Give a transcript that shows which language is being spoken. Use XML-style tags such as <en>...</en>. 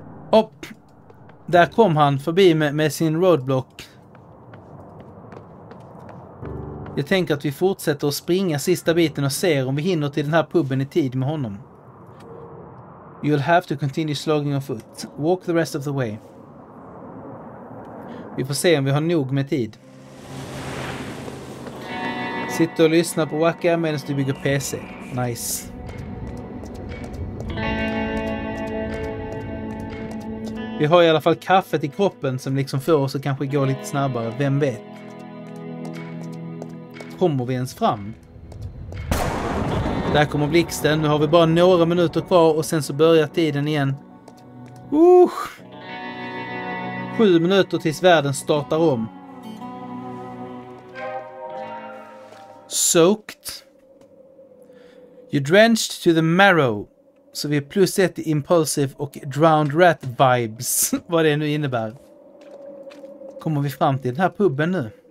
<sv>Och där kom han förbi med sin roadblock. Jag tänker att vi fortsätter att springa sista biten och ser om vi hinner till den här puben i tid med honom.</sv> <en>You'll have to continue slogging on foot. Walk the rest of the way.</en> <sv>Vi får se om vi har nog med tid. Sitter och lyssnar på Wacka medan du bygger PC.</sv> <en>Nice.</en> <sv>Vi har i alla fall kaffet i kroppen som liksom får oss att kanske gå lite snabbare. Vem vet? Kommer vi ens fram? Där kommer blixten. Nu har vi bara några minuter kvar och sen så börjar tiden igen. 7 minuter tills världen startar om.</sv> <en>Soaked. You drenched to the marrow.</en> <sv>Så vi är +1 i impulsive och</sv> <en>drowned rat vibes.</en> <sv>Vad det nu innebär. Kommer vi fram till den här puben nu?</sv>